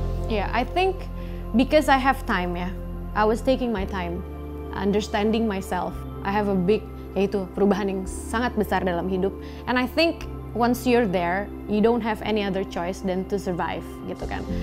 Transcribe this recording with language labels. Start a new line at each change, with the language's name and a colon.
English: Yeah, I think because I have time ya. I was taking my time. Understanding myself. I have a big,
Indonesian: yaitu perubahan yang sangat besar dalam hidup.
English: And I think once you're there, you don't have any other choice than to survive,
Indonesian: gitu kan.